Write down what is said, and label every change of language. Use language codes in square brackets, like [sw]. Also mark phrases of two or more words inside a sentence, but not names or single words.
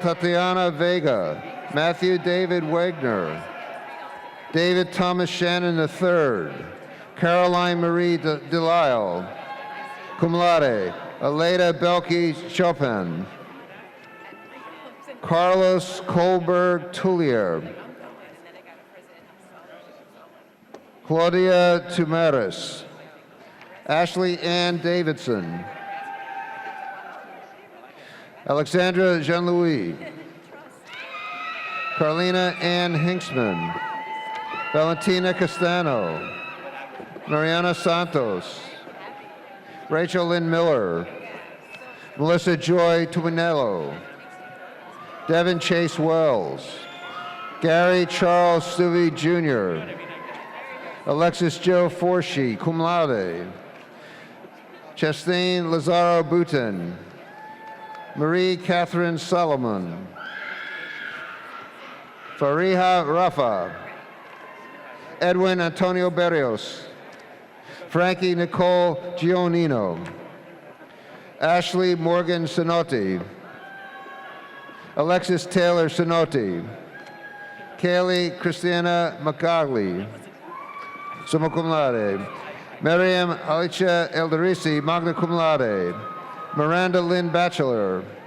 [en] Tatiana Vega, Matthew David Wagner, David Thomas Shannon III, Caroline Marie Delisle, cum laude, Aleda Belkey Chopin, Carlos Kohlberg Tullier, Claudia Tumaris, Ashley Ann Davidson, Alexandra Jean-Louis, Carlina Ann Hinksman, Valentina Castano, Mariana Santos, Rachel Lynn Miller, Melissa Joy Tuminello, Devin Chase Wells, Gary Charles Stuvey Jr., Alexis Joe Forshee, cum laude, Chastine Lazaro Boutin, Marie Catherine Solomon, Fariha Rafa, Edwin Antonio Berrios, Frankie Nicole Gionino, Ashley Morgan Sinotti, Alexis Taylor Sinotti, Kaylee Christiana McCagley, summa cum laude, Miriam Alicia Elderisi, magna cum laude, Miranda Lynn Batchelor,